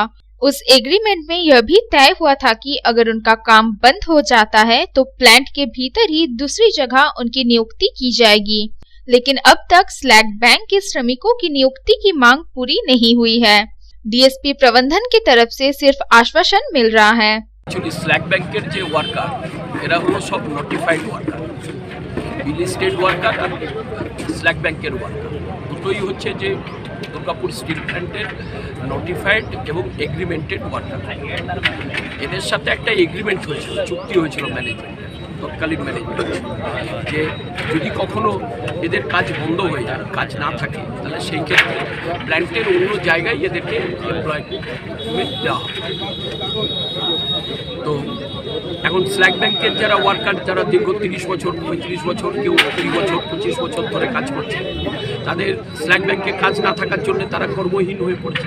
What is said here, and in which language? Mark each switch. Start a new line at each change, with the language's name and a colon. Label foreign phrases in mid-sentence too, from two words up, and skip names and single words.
Hindi: उस एग्रीमेंट में यह भी तय हुआ था कि अगर उनका काम बंद हो जाता है तो प्लांट के भीतर ही दूसरी जगह उनकी नियुक्ति की जाएगी, लेकिन अब तक स्लैग बैंक के श्रमिकों की नियुक्ति की मांग पूरी नहीं हुई है। DSP प्रबंधन की तरफ से सिर्फ आश्वासन मिल रहा है।
Bangla: অ্যাকচুয়ালি স্ল্যাগ ব্যাংকের যে ওয়ার্কার এরা হলো সব
English: notified worker, listed worker
Bangla: আর স্ল্যাগ ব্যাংকের ওয়ার্কার দুটোই হচ্ছে যে দুর্গাপুর স্টীল প্ল্যান্টের নোটিফাইড এবং
English: agreemented worker.
Bangla: एদের সাথে একটা এগ্রিমেন্ট হয়েছিল, চুক্তি হয়েছিল ম্যানেজমেন্টের, তৎকালীন ম্যানেজমেন্ট, যে যদি কখনো এদের কাজ বন্ধ হয়ে যায়, কাজ না থাকে, তাহলে সেই ক্ষেত্রে প্ল্যান্টের অন্য জায়গায় এদেরকে এমপ্লয়মেন্ট দেওয়া হবে। তো এখন স্ল্যাগ ব্যাংকের যারা ওয়ার্কার, যারা দীর্ঘ 30 বছর, 35 বছর, কেউ 30 বছর, 25 বছর ধরে কাজ করছে, তাদের স্ল্যাগ ব্যাংকে কাজ না থাকার জন্য তারা কর্মহীন হয়ে পড়ছে।